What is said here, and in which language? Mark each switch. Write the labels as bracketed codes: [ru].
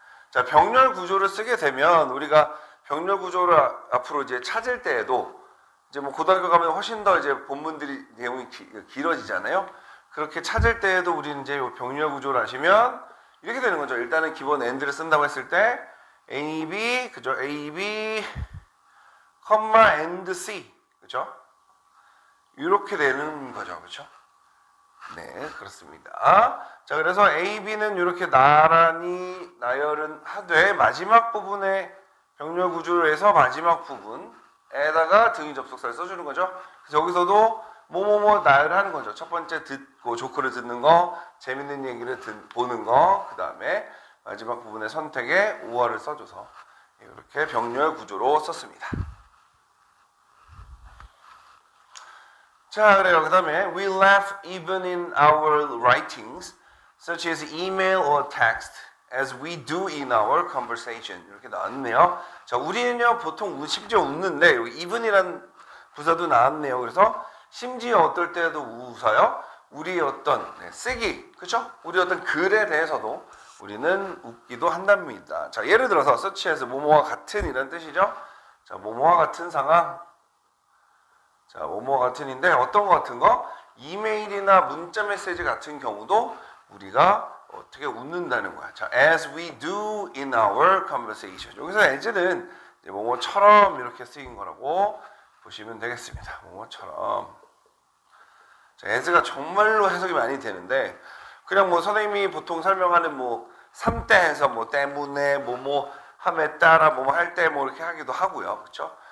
[ko] 자, 병렬 구조를 쓰게 되면 우리가 병렬 구조를 앞으로 이제 찾을 때에도 이제 뭐 고등학교 가면 훨씬 더 이제 본문들이 내용이 길어지잖아요. 그렇게 찾을 때에도 우리는 이제 병렬 구조를 아시면 이렇게 되는 거죠. 일단은 기본 and를 쓴다고 했을 때 A, B, 그죠? A, B, 컴마, and C, 그죠? 이렇게 되는 거죠, 그죠? 네, 그렇습니다. 자, 그래서 A, B는 이렇게 나란히 나열은 하되 마지막 부분에 병렬 구조를 해서 마지막 부분에다가 등위 접속사를 써주는 거죠. 그래서 여기서도 뭐뭐뭐 나열하는 거죠. 첫 번째 듣고 조크를 듣는 거, 재밌는 얘기를 보는 거, 그 다음에 마지막 부분의 선택에 or를 써줘서 이렇게 병렬 구조로 썼습니다. 자, 그래요. 그 다음에 [en] we laugh even in our writings, such as email or text, as we do in our conversation. [ko] 이렇게 나왔네요. 자, 우리는요 보통 심지어 웃는데 여기 even이란 부사도 나왔네요. 그래서 심지어 어떨 때도 웃어요. 우리 어떤 쓰기, 그렇죠? 우리 어떤 글에 대해서도 우리는 웃기도 한답니다. 자, 예를 들어서 such as 뭐뭐와 같은 이런 뜻이죠. 자, 뭐뭐와 같은 상황. 자, 뭐뭐와 같은인데 어떤 거 같은 거? 이메일이나 문자 메시지 같은 경우도 우리가 어떻게 웃는다는 거야. [en] 자, as we do in our conversation. [ko] 여기서 as는 뭐뭐처럼 이렇게 쓰인 거라고 보시면 되겠습니다. 뭐뭐처럼. 자, as가 정말로 해석이 많이 되는데 그냥 뭐 선생님이 보통 설명하는 뭐 3대 해서 뭐 때문에 뭐뭐 함에 따라 뭐뭐 할 때 뭐 이렇게 하기도 하고요. 그렇죠?